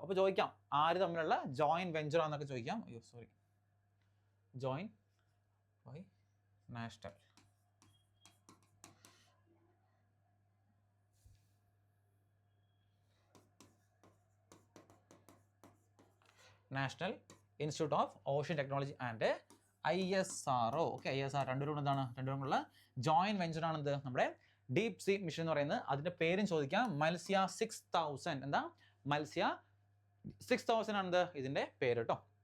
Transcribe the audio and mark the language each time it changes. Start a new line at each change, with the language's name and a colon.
Malayalam: അപ്പോൾ ചോദിക്കാം ആര് തമ്മിലുള്ള ജോയിൻറ്റ് വെഞ്ചർ ആണെന്നൊക്കെ ചോദിക്കാം.
English: joined by national Institute of Ocean Technology and ISRO.
Malayalam: Okay, ISR രണ്ടുപേരും എന്താണ്, രണ്ടുപേരുമുള്ള ജോയിൻറ്റ് വെഞ്ചർ ആണെന്ത് നമ്മുടെ ഡീപ് സീ മിഷൻ എന്ന് പറയുന്നത്. അതിൻ്റെ പേരും ചോദിക്കാം മത്സ്യ 6000. എന്താ മത്സ്യ 6000 ആണെന്ത് ഇതിൻ്റെ പേര് കേട്ടോ.